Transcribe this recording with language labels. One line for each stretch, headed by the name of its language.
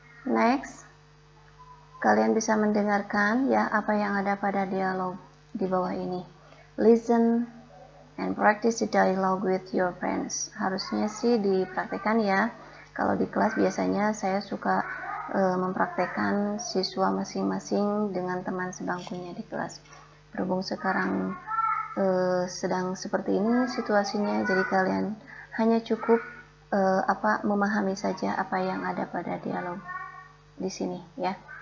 Indonesian: Next, kalian bisa mendengarkan ya apa yang ada pada dialog di bawah ini.
English: Listen and practice the dialogue with your friends.
Indonesian: Harusnya sih dipraktekkan ya. Kalau di kelas biasanya saya suka mempraktekkan siswa masing-masing dengan teman sebangkunya di kelas. Berhubung sekarang sedang seperti ini situasinya, jadi kalian hanya cukup memahami saja apa yang ada pada dialog di sini ya.